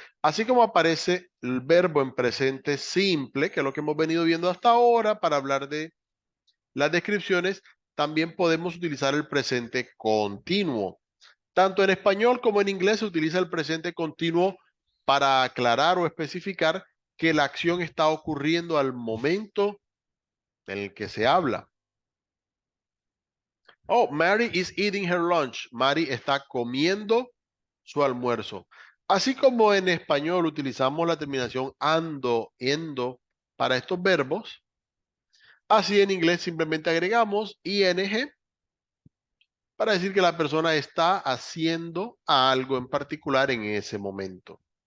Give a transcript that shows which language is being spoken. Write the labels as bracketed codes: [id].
[es] Así como aparece el verbo en presente simple, que es lo que hemos venido viendo hasta ahora para hablar de las descripciones, también podemos utilizar el presente continuo. Tanto en español como en inglés se utiliza el presente continuo para aclarar o especificar que la acción está ocurriendo al momento en el que se habla. [en] Oh, Mary is eating her lunch. [es] Mary está comiendo su almuerzo. Así como en español utilizamos la terminación ando, endo para estos verbos, así en inglés simplemente agregamos ing para decir que la persona está haciendo algo en particular en ese momento.